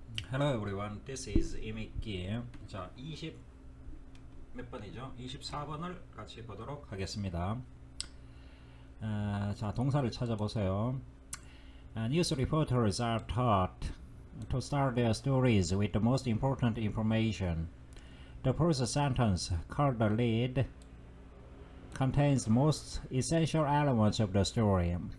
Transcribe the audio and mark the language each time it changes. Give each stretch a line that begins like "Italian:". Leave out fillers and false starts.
English: Hello everyone, this is 이미끼.
Korean: 자, 20 몇 번이죠? 24번을 같이 보도록 하겠습니다. 자, 동사를 찾아보세요.
English: News reporters are taught to start their stories with the most important information. The first sentence, called the lead, contains the most essential elements of the story.